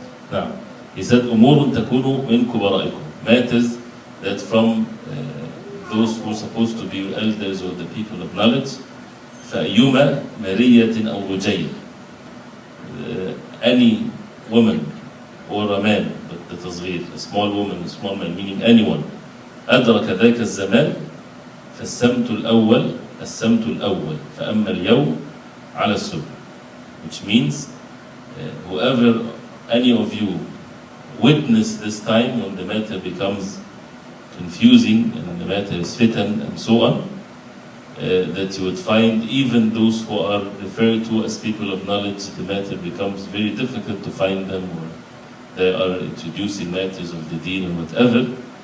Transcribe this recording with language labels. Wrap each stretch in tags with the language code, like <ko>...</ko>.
<en>Now, he said,</en> <ar>أمور تكون من كبرائكم.</ar> <en>Matters that from those who are supposed to be your elders or the people of knowledge.</en> <ar>فأيما مرية أو رجيل.</ar> <en>Any woman or a man, but the تصغير, a small woman, a small man, meaning anyone.</en> <ar>أدرك ذاك الزمان فالسمت الأول السمت الأول فأما اليوم على السبت.</ar> <en>Which means whoever, any of you witness this time when the matter becomes confusing and the matter is fitan and so on, that you would find even those who are referred to as people of knowledge, the matter becomes very difficult to find them, or they are introducing matters of the deen and whatever.</en>